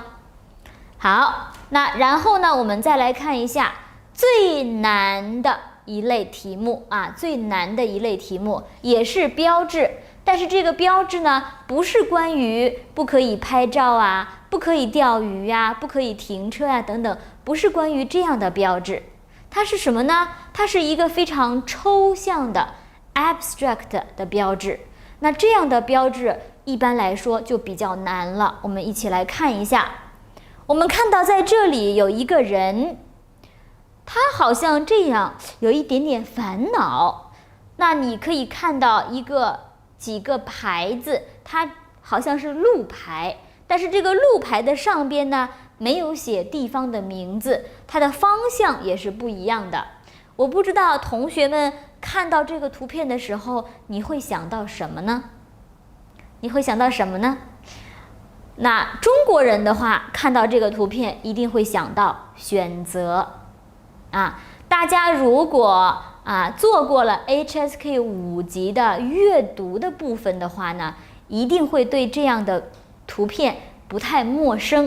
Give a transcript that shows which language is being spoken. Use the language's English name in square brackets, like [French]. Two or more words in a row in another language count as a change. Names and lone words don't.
[Chinese] 好，那然後呢，我們再來看一下最難的一類題目最難的一類題目也是標誌，但是這個標誌呢，不是關於不可以拍照不可以釣魚不可以停車等等，不是關於這樣的標誌。它是什麼呢？它是一個非常抽象的 abstract 的標誌。那這樣的標誌一般來說就比較難了。我們一起來看一下。我們看到在這裡有一個人，他好像這樣有一點點煩惱。那你可以看到幾個牌子，它好像是路牌，但是這個路牌的上邊呢，沒有寫地方的名字，它的方向也是不一樣的。我不知道同學們看到這個圖片的時候，你會想到什麼呢？你會想到什麼呢？那中國人的話，看到這個圖片一定會想到選擇大家如果做過了 HSK 5級的閱讀的部分的話呢，一定會對這樣的圖片不太陌生。